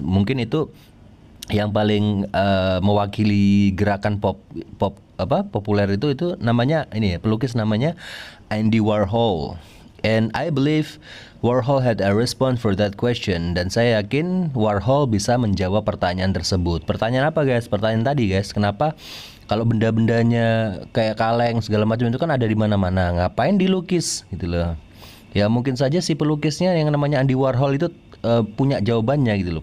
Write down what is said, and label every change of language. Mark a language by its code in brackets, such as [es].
[id] Mungkin itu yang paling mewakili gerakan populer itu namanya ini ya, pelukis namanya Andy Warhol. [en] And I believe Warhol had a response for that question. [id] Dan saya yakin Warhol bisa menjawab pertanyaan tersebut. Pertanyaan apa guys? Pertanyaan tadi guys, kenapa kalau benda-bendanya kayak kaleng segala macam itu kan ada di mana-mana, ngapain dilukis gitu loh. Ya mungkin saja si pelukisnya yang namanya Andy Warhol itu punya jawabannya gitu loh.